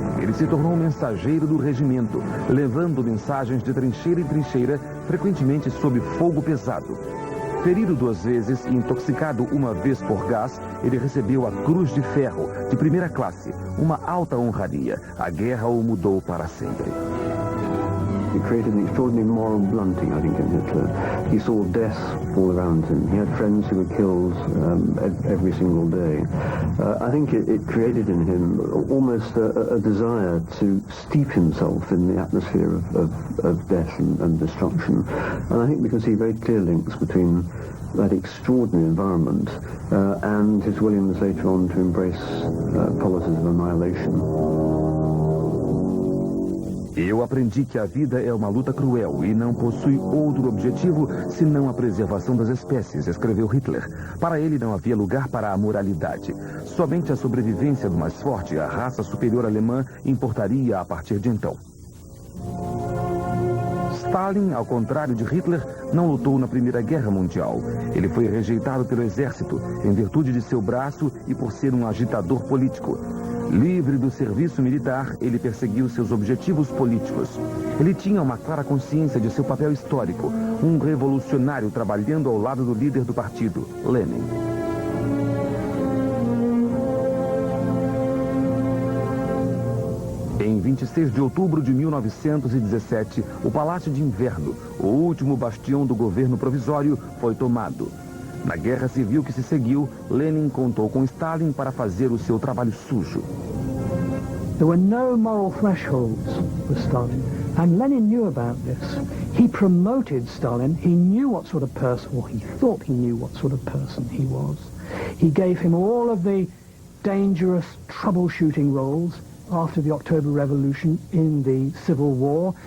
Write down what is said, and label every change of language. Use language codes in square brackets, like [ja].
[pt] Ele se tornou um mensageiro do regimento, levando mensagens de trincheira em trincheira, frequentemente sob fogo pesado. Ferido 2 vezes e intoxicado uma vez por gás, ele recebeu a Cruz de Ferro, de primeira classe, uma alta honraria. A guerra o mudou para sempre. [en] He created an extraordinary moral blunting, I think, in Hitler. He saw death all around him. He had friends who were killed every single day. I think it created in him almost a desire to steep himself in the atmosphere of death and destruction. And I think because he very clear links between that extraordinary environment and his willingness later on to embrace policies of annihilation. [pt] Eu aprendi que a vida é uma luta cruel e não possui outro objetivo senão a preservação das espécies, escreveu Hitler. Para ele não havia lugar para a moralidade. Somente a sobrevivência do mais forte, a raça superior alemã, importaria a partir de então. Stalin, ao contrário de Hitler, não lutou na Primeira Guerra Mundial. Ele foi rejeitado pelo exército, em virtude de seu braço e por ser um agitador político. Livre do serviço militar, ele perseguiu seus objetivos políticos. Ele tinha uma clara consciência de seu papel histórico, um revolucionário trabalhando ao lado do líder do partido, Lenin. Em 26 de outubro de 1917, o Palácio de Inverno, o último bastião do governo provisório, foi tomado. Na guerra civil que se seguiu, Lenin contou com Stalin para fazer o seu trabalho sujo. [en] There were no moral thresholds for Stalin, and Lenin knew about this. He promoted Stalin. He knew what sort of person, or he thought he knew what sort of person he was. He gave him all of the dangerous troubleshooting roles after the October Revolution in the Civil War.